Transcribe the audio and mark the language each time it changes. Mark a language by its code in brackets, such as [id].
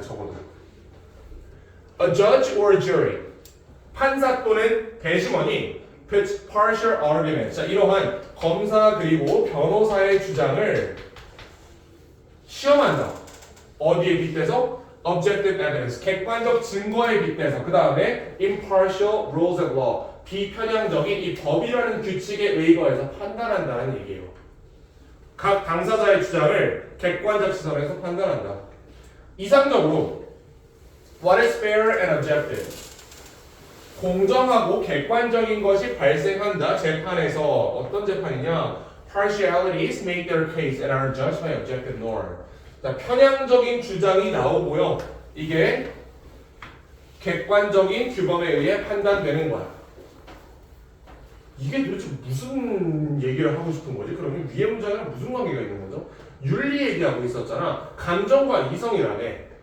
[ko] 적어도. [en] A judge or a jury. [ko] 판사 또는 대심원이 [en] puts partial arguments. [ko] 자, 이러한 검사 그리고 변호사의 주장을 시험한다. 어디에 빗대서? [en] Objective evidence. [ko] 객관적 증거에 빗대서. 그 다음에 [en] impartial rules of law. [ko] 비편향적인 이 법이라는 규칙에 의거해서 판단한다는 얘기예요. 각 당사자의 주장을 객관적 시선에서 판단한다. 이상적으로 [en] what is fair and objective? [ko] 공정하고 객관적인 것이 발생한다. 재판에서 어떤 재판이냐? [en] Partialities make their case and are judged by objective norm. [ko] 자, 편향적인 주장이 나오고요. 이게 객관적인 규범에 의해 판단되는 거야. 이게 도대체 무슨 얘기를 하고 싶은 거지? 그러면 위의 문장이랑 무슨 관계가 있는 거죠? 윤리 얘기하고 있었잖아. 감정과 이성이라네.